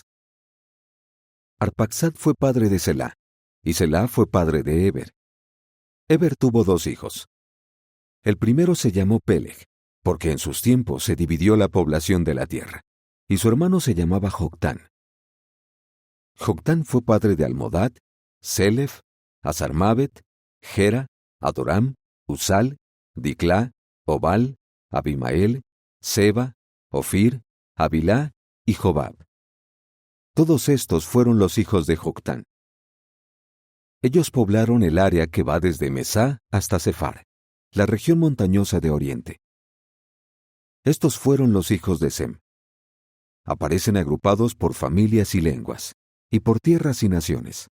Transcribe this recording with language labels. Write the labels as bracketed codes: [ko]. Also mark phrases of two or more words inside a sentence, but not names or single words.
[es] Arpaxad fue padre de Selá, y Selá fue padre de Eber. Eber tuvo 2 hijos. El primero se llamó Peleg, porque en sus tiempos se dividió la población de la tierra, y su hermano se llamaba Joctán. Joctán fue padre de Almodad, Selef, Azarmabet, Gera, Adoram, Usal, Diclá, Obal, Abimael, Seba, Ofir, Abilá y Jobab. Todos estos fueron los hijos de Joctán. Ellos poblaron el área que va desde Mesá hasta Sefar, la región montañosa de Oriente. Estos fueron los hijos de Sem. Aparecen agrupados por familias y lenguas, y por tierras y naciones.